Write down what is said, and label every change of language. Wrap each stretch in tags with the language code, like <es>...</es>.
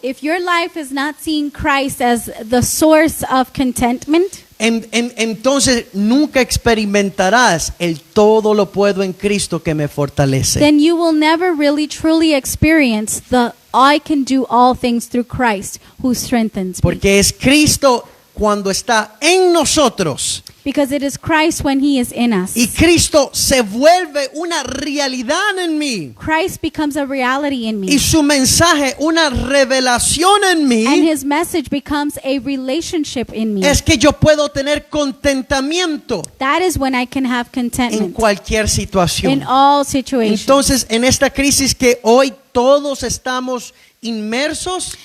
<en>If your life is not seeing Christ as the source of contentment,</en> <es>entonces nunca experimentarás el todo lo puedo en Cristo que me fortalece.</es> <en>then you will never really truly experience the I can do all things through Christ who strengthens me.</en> <es>Porque es Cristo cuando está en nosotros.</es> <en>Because it is Christ when he is in us.</en> <es>Y Cristo se vuelve una realidad en mí.</es> <en>Christ becomes a reality in me.</en> <es>Y su mensaje una revelación en mí.</es> <en>And his message becomes a relationship in me.</en> <es>Es que yo puedo tener contentamiento</es> <en>That is when I can have</en> <es>en</es> <en>contentment</en> <es>cualquier situación.</es> <en>in all situations.</en> <es>Entonces, en esta crisis que hoy todos estamos inmersos,</es>